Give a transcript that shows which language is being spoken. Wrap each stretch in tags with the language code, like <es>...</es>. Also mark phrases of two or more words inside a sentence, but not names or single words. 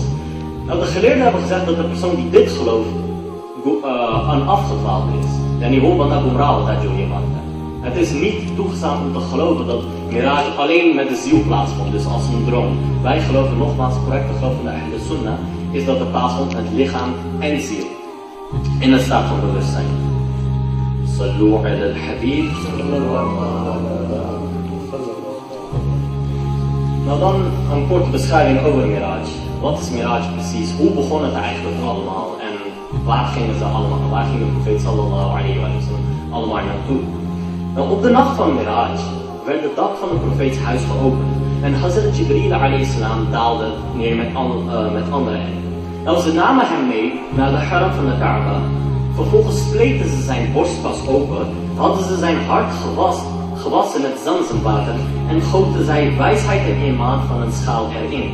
<nl>Nou, de geleerden hebben gezegd dat de persoon die dit gelooft, een afgedwaalde is. Het is niet toegestaan om te geloven dat Miraj alleen met de ziel plaatsvond, dus als een droom. Wij geloven nogmaals, correcte geloof van de Ahle Sunnah, is dat het plaatsvond met lichaam en ziel. In een staat van bewustzijn.</nl> <ar>صلوا على الحبيب.</ar> <nl>Nou dan een korte beschrijving over Miraj. Wat is Miraj precies? Hoe begon het eigenlijk allemaal? En Waar gingen ze allemaal? Waar ging de profeet</nl> <ar>صلى الله عليه وسلم</ar> <nl>allemaal naartoe? Nou, op de nacht van Miraj werd het dak van de profeets huis geopend. En Hazrat Jibril</nl> <ar>عليه السلام</ar> <nl>daalde neer met anderen. Nou, ze namen hem mee naar de haram van de Kaaba. Vervolgens spleten ze zijn borstkas open, hadden ze zijn hart gewassen met zamzamwater en goten zij wijsheid en iman van een schaal erin.</nl>